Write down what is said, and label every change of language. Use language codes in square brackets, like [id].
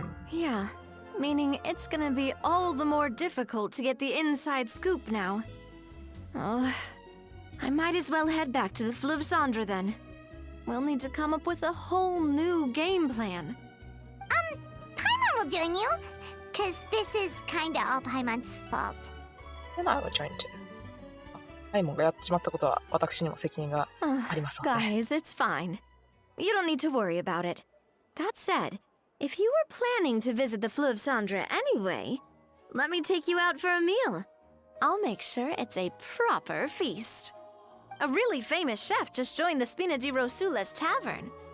[en] Yeah, meaning it's gonna be all the more difficult to get the inside scoop now. Oh, I might as well head back to the Fleuve Cendre then. We'll need to come up with a whole new game plan. Paimon will join you. 'Cause this is kinda all Paimon's fault. Then I will join too. [ja] パイモンがやってしまったことは私にも責任がありますので。 [en] Guys, it's fine. You don't need to worry about it. That said, if you were planning to visit the Fleuve Cendre anyway, let me take you out for a meal. I'll make sure it's a proper feast. A really famous chef just joined the Spina di Rosula's tavern.